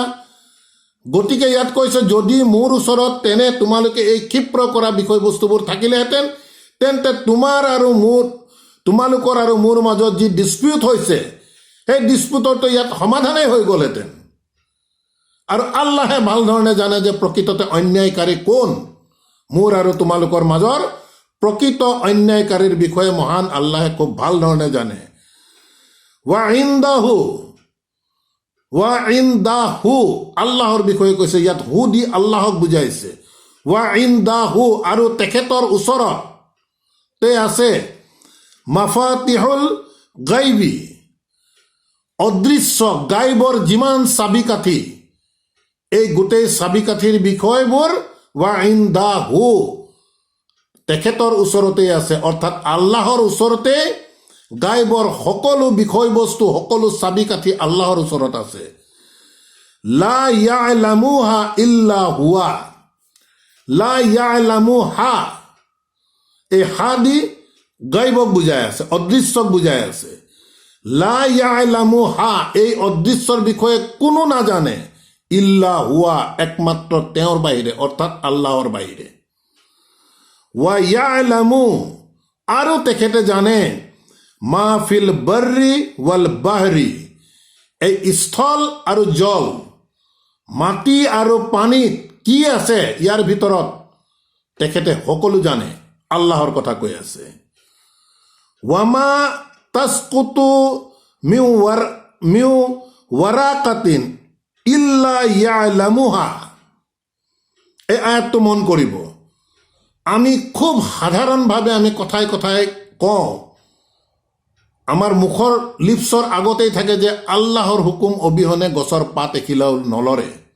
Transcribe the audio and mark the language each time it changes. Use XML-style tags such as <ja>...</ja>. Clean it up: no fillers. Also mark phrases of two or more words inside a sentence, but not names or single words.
<as>গতিকে ইয়াত কৈছে, যদি মোৰ ওচৰত তেনে তোমালোকে এই ক্ষিপ্ৰ কৰা বিষয়বস্তুবোৰ থাকিলেহেঁতেন, তেন্তে তোমালোকৰ আৰু মোৰ মাজত যি ডিছপিউট হৈছে, সেই ডিছপিউটৰটো ইয়াত সমাধানেই হৈ গ'লহেঁতেন। আৰু আল্লাহে ভাল ধৰণে জানে যে প্ৰকৃততে অন্যায়কাৰী কোন। মোৰ আৰু তোমালোকৰ মাজৰ প্ৰকৃত অন্যায়কাৰীৰ বিষয়ে মহান আল্লাহে খুব ভাল ধৰণে জানে।</as> <ar>وعنده,</ar> <as>আল্লাহৰ বিষয়ে কৈছে, ইয়াত হু দি আল্লাহক বুজাইছে।</as> <ar>وعنده,</ar> <as>আৰু তেখেতৰ ওচৰতে আছে</as> <ar>مفاتح الغيب,</ar> <as>অদৃশ্য গাইবৰ যিমান চাবি কাঠি, এই গোটেই চাবি কাঠিৰ বিষয়বোৰ</as> <ar>وعنده,</ar> <as>তেখেতৰ ওচৰতে আছে, অৰ্থাৎ আল্লাহৰ ওচৰতে গাইবৰ সকলো বিষয়বস্তু, সকলো চাবি কাঠি আল্লাহৰ ওচৰত আছে।</as> <ar>لا يعلمها إلا هو، لا يعلمها,</ar> <as>এই হা দি গাইবক বুজাই আছে, অদৃশ্যক বুজাই আছে।</as> <ar>لا يعلمها,</ar> <as>এই অদৃশ্যৰ বিষয়ে কোনো নাজানে,</as> <ar>إلا هو,</ar> <as>একমাত্ৰ তেওঁৰ বাহিৰে, অৰ্থাৎ আল্লাহৰ বাহিৰে।</as> <ar>ويعلم</ar> <as>আৰু তেখেতে জানে</as> <ar>ما في البر والبحر</ar> <as>এই স্থল আৰু জল মাটি আৰু পানীত কি আছে ইয়াৰ ভিতৰত তেখেতে সকলো জানে আল্লাহৰ কথা কৈ আছে</as> <ar>وما تسقط من ورقة إلا يعلمها</ar> <as>এই আয়াতটো মন কৰিব আমি খুব সাধাৰণভাৱে আমি কথাই কথাই কওঁ আমাৰ মুখৰ লিপছৰ আগতেই থাকে যে আল্লাহৰ হুকুম অবিহনে গছৰ পাত এখিলাও নলৰে</as>